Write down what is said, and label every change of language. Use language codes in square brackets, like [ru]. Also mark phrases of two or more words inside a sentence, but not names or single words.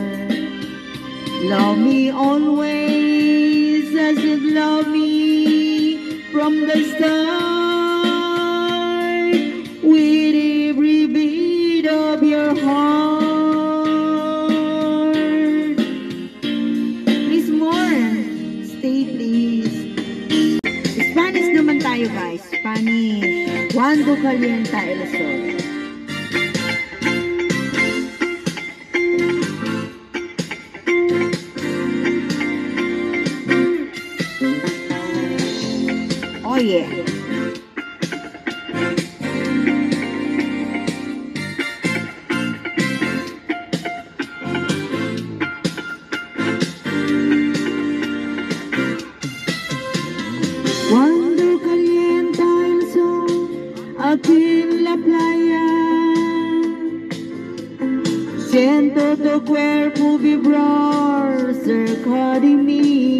[en] Love me always as you love me from the start, with every beat of your heart. Please more, stay please. [tl] Spanish naman tayo, guys. Spanish. [es] Cuando calienta el sol. [en] Oh yeah. [es] Cuando calienta el sol aquí en la playa, siento tu cuerpo vibrar cerca de mí.